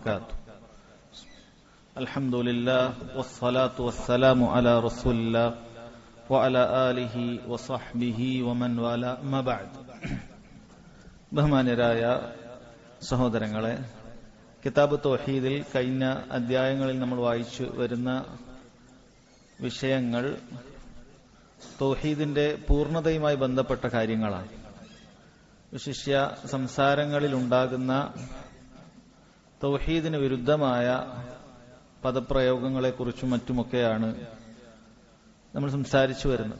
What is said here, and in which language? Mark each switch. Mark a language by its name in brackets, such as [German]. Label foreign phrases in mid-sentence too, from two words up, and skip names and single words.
[Arabic] وبركاته. الحمد لله والصلاة والسلام على رسول الله وعلى آله وصحبه ومن والاه ما بعد. [Malayalam] ബഹുമാന്യരായ സഹോദരങ്ങളെ, കിതാബ് തൗഹീദിൽ കഴിഞ്ഞ അധ്യായങ്ങളിൽ നമ്മൾ വായിച്ചു വരുന്ന വിഷയങ്ങൾ തൗഹീദിന്റെ പൂർണ്ണതയുമായി ബന്ധപ്പെട്ട കാര്യങ്ങളാണ്. വിശിഷ്യ സംസാരങ്ങളിൽ ഉണ്ടാകുന്ന തൗഹീദിന് വിരുദ്ധമായ പദപ്രയോഗങ്ങളെക്കുറിച്ചും മറ്റുമൊക്കെയാണ് നമ്മൾ സംസാരിച്ചു വരുന്നത്.